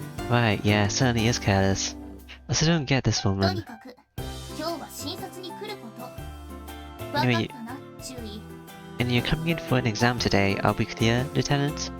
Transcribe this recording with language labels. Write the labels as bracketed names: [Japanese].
[English] Right, yeah, certainly is careless. I still don't get this [Japanese] とに [English] woman. [Japanese] かく今日は診察に来ること。分か [English] Anyway, [Japanese] ったな、注意。 [English] and you're coming in for an exam today. Are we clear, Lieutenant?